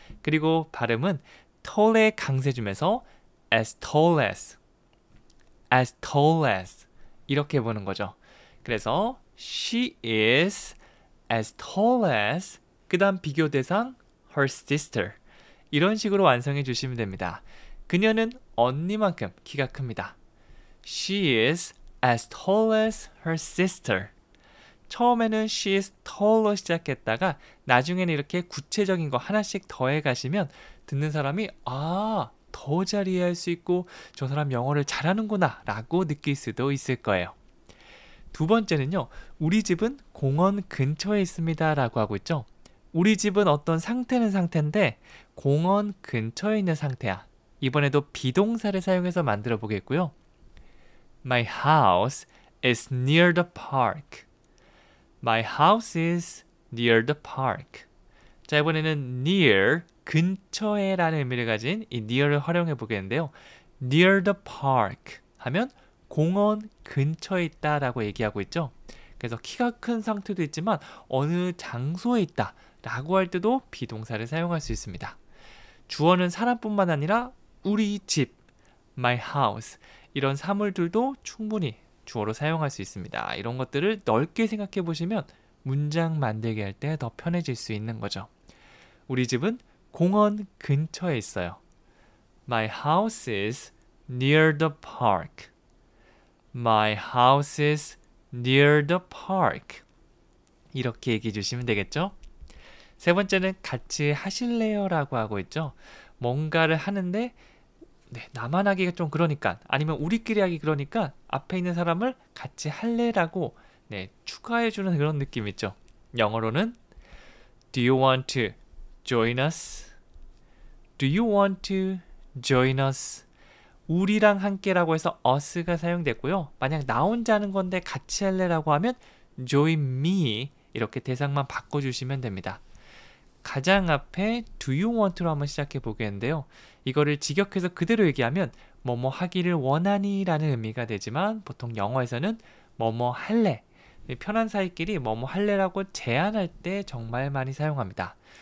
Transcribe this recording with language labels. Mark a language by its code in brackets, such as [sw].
[ko] 그리고 발음은 tall에 강세 주면서 as tall as, as tall as 이렇게 보는 거죠. 그래서 [en] she is as tall as [ko] 그 다음 비교 대상 her sister 이런 식으로 완성해 주시면 됩니다. 그녀는 언니만큼 키가 큽니다. [en] She is as tall as her sister. [ko] 처음에는 she is tall로 시작했다가 나중에는 이렇게 구체적인 거 하나씩 더해 가시면 듣는 사람이 아, 더 잘 이해할 수 있고 저 사람 영어를 잘하는구나 라고 느낄 수도 있을 거예요. 두 번째는요. 우리 집은 공원 근처에 있습니다 라고 하고 있죠. 우리 집은 어떤 상태는 상태인데 공원 근처에 있는 상태야. 이번에도 비동사를 사용해서 만들어 보겠고요. [en] My house is near the park. My house is near the park. [ko] 자, 이번에는 near, 근처에 라는 의미를 가진 이 near를 활용해 보겠는데요. near the park 하면 공원 근처에 있다 라고 얘기하고 있죠. 그래서 키가 큰 상태도 있지만 어느 장소에 있다 라고 할 때도 비동사를 사용할 수 있습니다. 주어는 사람뿐만 아니라 우리 집, my house 이런 사물들도 충분히 주어로 사용할 수 있습니다. 이런 것들을 넓게 생각해 보시면 문장 만들기 할 때 더 편해질 수 있는 거죠. 우리 집은 공원 근처에 있어요. [en] My house is near the park. My house is near the park. [ko] 이렇게 얘기해 주시면 되겠죠? 세 번째는 같이 하실래요? 라고 하고 있죠. 뭔가를 하는데 네, 나만 하기가 좀 그러니까 아니면 우리끼리 하기 그러니까 앞에 있는 사람을 같이 할래라고 네, 추가해주는 그런 느낌 있죠. 영어로는 [en] Do you want to join us? Do you want to join us? [ko] 우리랑 함께라고 해서 us가 사용됐고요. 만약 나 혼자 하는 건데 같이 할래라고 하면 join me 이렇게 대상만 바꿔주시면 됩니다. 가장 앞에 do you want로 한번 시작해 보겠는데요. 이거를 직역해서 그대로 얘기하면 뭐뭐 하기를 원하니 라는 의미가 되지만 보통 영어에서는 뭐뭐 할래 편한 사이끼리 뭐뭐 할래라고 제안할 때 정말 많이 사용합니다.